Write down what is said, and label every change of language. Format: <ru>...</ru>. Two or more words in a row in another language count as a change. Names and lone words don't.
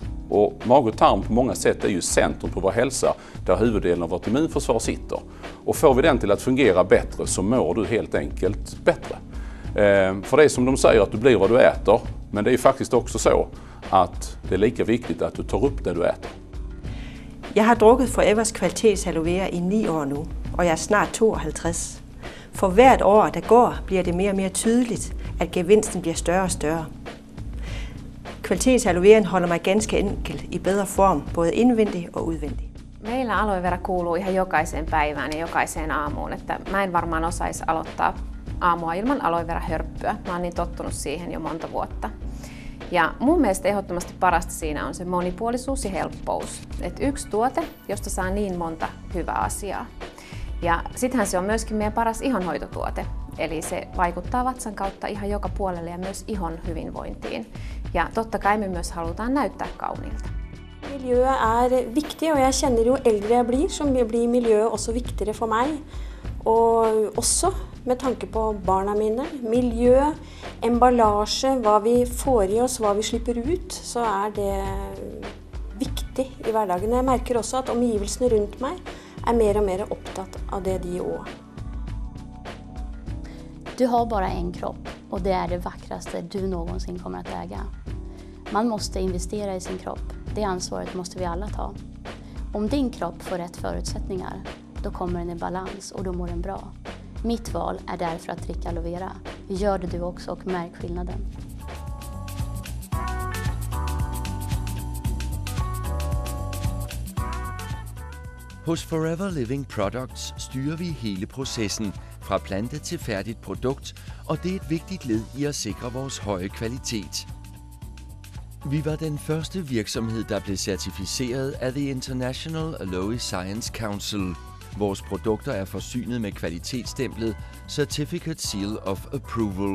<sv>Och mage-tarm på många sätt är ju centrum på vår hälsa där huvuddelen av vårt immunförsvar sitter. Och får vi den till att fungera bättre så mår du helt enkelt bättre. För det är som de säger att du blir vad du äter, men det är faktiskt också så att det är lika viktigt att du tar upp det du äter.</sv> <da>Jeg har drukket Forevers kvalitets aloe vera i 9 år nu, og jeg er snart 52. For hvert år, der går, bliver det mere og mere tydeligt, at gevinsten bliver større og større. Kvalitets aloe veraen holder mig ganske enkelt i bedre form, både indvendig og udvendig.</da> <fi>Meillä aloe vera kuuluu ihan jokaiseen päivään ja jokaiseen aamuun, että mä en varmaan osaisi aloittaa aamua ilman aloe vera hörppyä. Mä oon niin tottunut siihen jo monta vuotta. Ja mun mielestä ehdottomasti parasta siinä on se monipuolisuus ja helppous. Et yksi tuote, josta saa niin monta hyvää asiaa. Ja sittenhän se on myöskin meidän paras ihonhoitotuote. Eli se vaikuttaa vatsan kautta ihan joka puolelle ja myös ihon hyvinvointiin. Ja totta kai me myös halutaan näyttää kauniilta.</fi> <no>Miljøet er viktig, og jeg kjenner jo eldre jeg blir, så blir miljøet også viktigere for meg. Og også med tanke på barna mine. Miljø, emballasje, hva vi får i oss, hva vi slipper ut, så er det viktig i hverdagen. Jeg merker også at omgivelsene rundt meg er mer og mer opptatt av det de også.</no> <sv>Du har bara en kropp och det är det vackraste du någonsin kommer att äga. Man måste investera i sin kropp. Det ansvaret måste vi alla ta. Om din kropp får rätt förutsättningar, då kommer den i balans och då mår den bra. Mitt val är därför att dricka aloe vera. Gör det du också och märk skillnaden.</sv> <da>Hos Forever Living Products styrer vi hele processen, fra plante til færdigt produkt, og det er et vigtigt led i at sikre vores høje kvalitet. Vi var den første virksomhed, der blev certificeret af The International Aloe Science Council. Vores produkter er forsynet med kvalitetsstemplet Certificate Seal of Approval.</da>